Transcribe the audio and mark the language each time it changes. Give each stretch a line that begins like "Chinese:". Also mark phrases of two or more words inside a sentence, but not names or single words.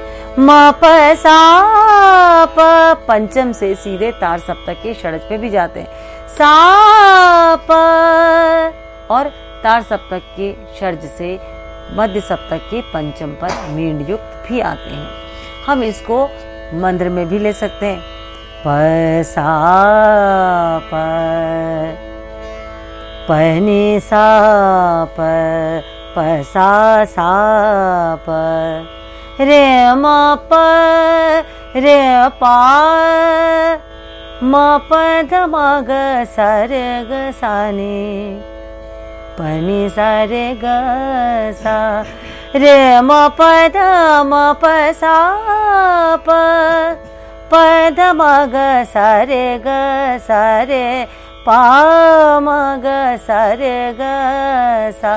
Hindi: मा प सा प, पंचम से सीधे तार सप्तक के षड्ज पे भी जाते हैं। सा प, और तार सप्तक के षड्ज से मध्य सप्तक के पंचम पर मींड युक्त भी आते हैं। हम इसको मंद्र में भी ले सकते हैं। प सा प, प नि सा प, प सा सा प, रे म प, रे पा, म प ध म ग सा रे ग सा नि, प नि सा रे ग सा, रे म प ध म प सा प, प ध म ग सा रे ग सा रे, पा म ग सा रे ग सा।